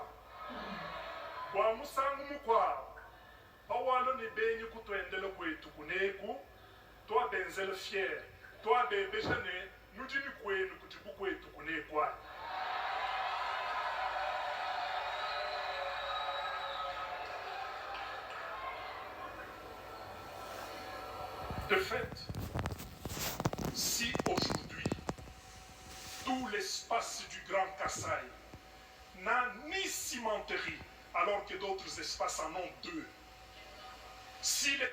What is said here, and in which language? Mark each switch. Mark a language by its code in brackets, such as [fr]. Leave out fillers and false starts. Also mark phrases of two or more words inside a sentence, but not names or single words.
[lua] kwa musangu mukwa bawalo ni benyi kutwendele kwetu kuneku twa benzele fier twa bebejane nutini kwenu kutibu kwetu kunekwa. [fr] De fait, si aujourd'hui, tout l'espace du Grand Kasaï n'a ni cimenterie, alors que d'autres espaces en ont deux, si les...